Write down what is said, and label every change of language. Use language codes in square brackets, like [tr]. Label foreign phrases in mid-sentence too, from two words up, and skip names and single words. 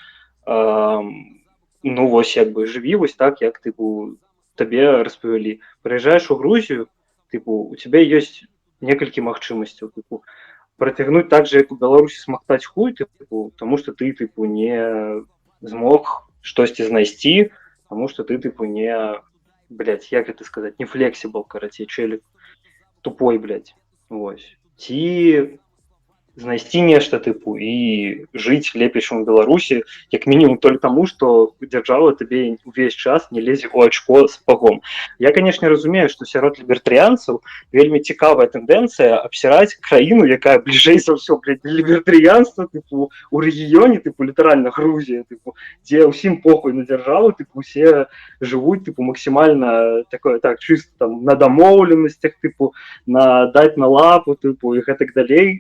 [be] Ну вось як бы жыві вось так, як типу табе распавялі. Прыязджаеш у Грузію, типу, у цябе ёсць некалькі магчымасцяў, типу, працягнуць так же, як у Беларусі смактаць хуй, типу, таму што ты типу не змог штосьці знайсці, [ru] тому что ты типу не, блядь, як это сказать, не флексибл, карацей, челік тупой, блядь, вось. [be] Ці знайсці нешта, типу, і жыць лепей, чым у Беларусі, як мінімум толькі таму, што дзяржава табе увесь час не лезе ў ачко з пагом. Я, канешне, разумею, што сярод лібертарыянцаў вельмі цікавая тэндэнцыя абсіраць краіну, якая бліжэй за ўсё, блядь, лібертарыянства, типу, у рэгіёне, типу, літаральна Грузія, типу, дзе ўсім похуй на дзяржаву, типу, усе жывуць, типу, максімальна такое, так, чыста там на дамоўленасцях, типу, на даць на лапу, типу, і гэтак далей.